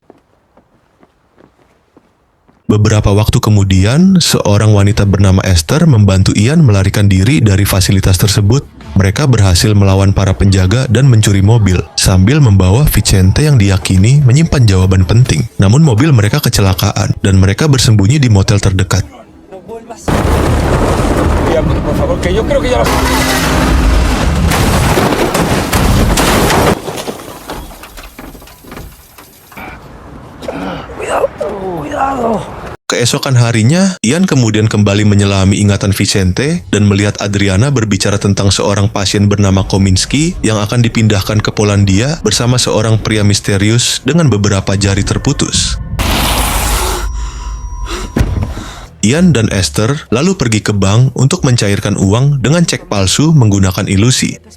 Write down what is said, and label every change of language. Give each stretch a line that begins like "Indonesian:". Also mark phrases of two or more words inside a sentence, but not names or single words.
Indonesian: Beberapa waktu kemudian, seorang wanita bernama Esther membantu Ian melarikan diri dari fasilitas tersebut. Mereka berhasil melawan para penjaga dan mencuri mobil, sambil membawa Vicente yang diyakini menyimpan jawaban penting. Namun mobil mereka kecelakaan, dan mereka bersembunyi di motel terdekat.
Spanish: Por favor, que yo creo que ya lo... Cuidado.
Indonesian: Keesokan harinya, Ian kemudian kembali menyelami ingatan Vicente dan melihat Adriana berbicara tentang seorang pasien bernama Kominski yang akan dipindahkan ke Polandia bersama seorang pria misterius dengan beberapa jari terputus. Ian dan Esther lalu pergi ke bank untuk mencairkan uang dengan cek palsu menggunakan ilusi.